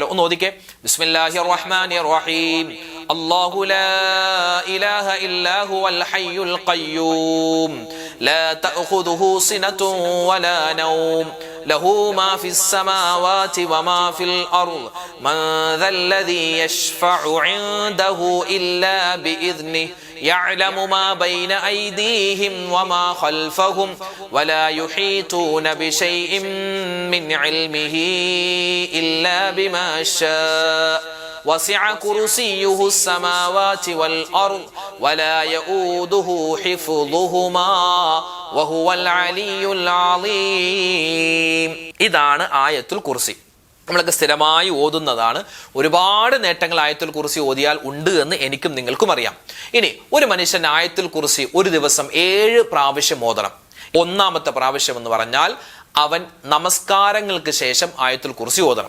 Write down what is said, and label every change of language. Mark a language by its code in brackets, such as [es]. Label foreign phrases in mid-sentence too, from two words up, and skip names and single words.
[ml] ഒന്ന് ഓതിക്കേ. [ar] بسم الله الرحمن الرحيم. الله لا إله إلا هو الحي القيوم لا تأخذه سنة ولا نوم له ما في السماوات وما في الأرض من ذا الذي يشفع عنده إلا بإذنه يعلم ما بين أيديهم وما خلفهم ولا يحيطون بشيء من علمه إلا بما شاء وسع كرسيه السماوات والأرض ولا يؤوده حفظهما وهو العلي العظيم. [ml] ഇതാണ് ആയത്തുൽ കുർസി. നമ്മളൊക്കെ സ്ഥിരമായി ഓതുന്നതാണ്. ഒരുപാട് നേട്ടങ്ങൾ ആയത്തുൽ കുർസി ഓതിയാൽ ഉണ്ട് എന്ന് എനിക്കും നിങ്ങൾക്കും അറിയാം. ഇനി ഒരു മനുഷ്യൻ ആയത്തുൽ കുർസി ഒരു ദിവസം 7 പ്രാവശ്യം ഓതണം. ഒന്നാമത്തെ പ്രാവശ്യം എന്ന് പറഞ്ഞാൽ അവൻ നമസ്കാരങ്ങൾക്ക് ശേഷം ആയത്തുൽ കുർസി ഓതണം.